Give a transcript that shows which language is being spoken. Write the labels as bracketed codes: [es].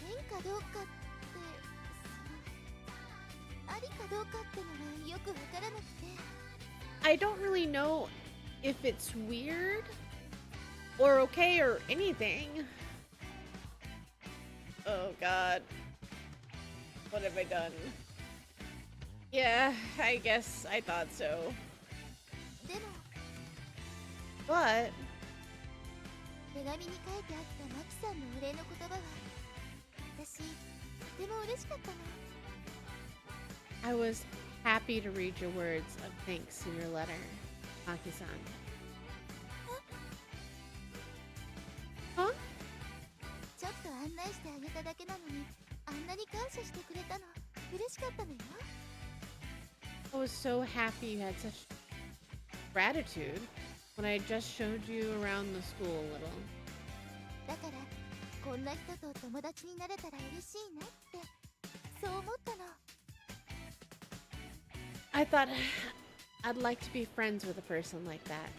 [ja] 変かどうかってありかどうかってのがよくわからなくて。 [en] I don't really know if it's weird or okay or anything. Oh god. What have I done? Yeah, I guess I thought so. [ja] でも [en] But [ja] 手紙に書いてあったマキさんのお礼の言葉は私とても嬉しかったの。 [en] I was happy to read your words of thanks in your letter, Maki-san. Huh? [ja] ちょっと案内してあげただけなのにあんなに感謝してくれたの嬉しかったのよ。 [en] I was so happy you had such gratitude when I just showed you around the school a little. [ja] だからこんな人と友達になれたら嬉しいなってそう思ったの。 [en] I thought I'd like to be friends with a person like that.